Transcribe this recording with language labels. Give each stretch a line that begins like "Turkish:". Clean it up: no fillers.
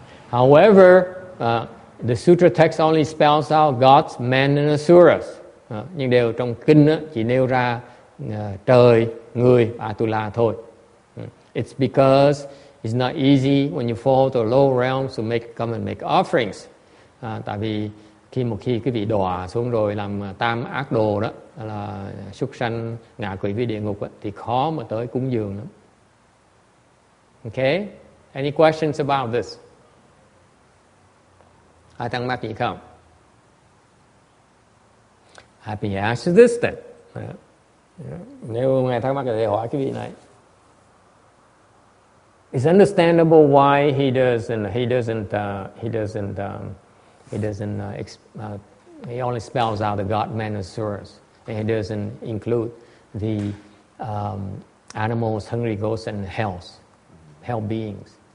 English: However, the sutra text only spells out gods, men and asuras.
Vietnamese: Nhưng đều trong kinh á, chỉ nêu ra trời, người, Atula thôi.
English: It's because it's not easy when you fall to a low realm to come and make offerings.
Vietnamese: Tại vì một khi cái vị đọa xuống rồi làm tam ác đồ đó, là súc sanh, ngạ quỷ với địa ngục đó, thì khó mà tới cúng dường lắm.
English: Okay? Any questions about this?
Vietnamese: Ai thắc mắc gì không?
English: Happy answer this then.
Vietnamese: Nếu ngài thắc mắc thì hỏi cái vị này.
English: It's understandable why he only spells out the God, man, and asuras, and he doesn't include the animals, hungry ghosts, and hell beings.